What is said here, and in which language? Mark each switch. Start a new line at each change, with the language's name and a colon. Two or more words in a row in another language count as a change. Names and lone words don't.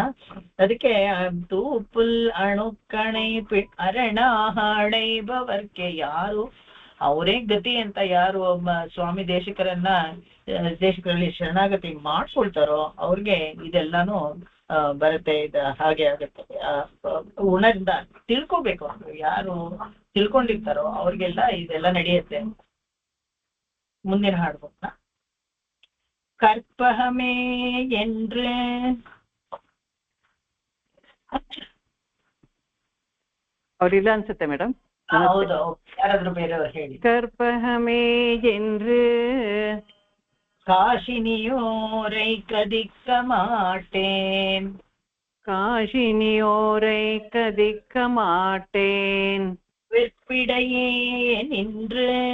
Kannada: ಅದಕ್ಕೆ
Tamil: தூப்புல் அணுக்கணை அரண அடை பவர்க்கே,
Kannada: ಯಾರು ಅವರೇ ಗತಿ ಅಂತ ಯಾರು ಸ್ವಾಮಿ ದೇಶಿಕರಲ್ಲಿ ಶರಣಾಗತಿ ಮಾಡ್ಕೊಳ್ತಾರೋ ಅವ್ರಿಗೆ ಇದೆಲ್ಲಾನು ಬರುತ್ತೆ. ಹಾಗೆ ಆಗುತ್ತೆ. ಉಣದಿಂದ ತಿಳ್ಕೊಬೇಕು. ಅವರು ಯಾರು ತಿಳ್ಕೊಂಡಿರ್ತಾರೋ ಅವ್ರಿಗೆಲ್ಲ ಇದೆಲ್ಲ ನಡೆಯುತ್ತೆ. ಮುಂದಿನ ಹಾಡ್ಬೋದ?
Tamil: கற்பகமே என்று
Kannada: ಅವರಿಲ್ಲ ಅನ್ಸುತ್ತೆ ಮೇಡಮ್. ಹೌದು, ಯಾರಾದ್ರೂ ಬೇರೆಯವರು ಹೇಳಿ.
Tamil: கற்பகமே என்று காசினியோரை கதிக்க மாட்டேன், காசினியோரை கதிக்க மாட்டேன், வெற்பிடையே நின்று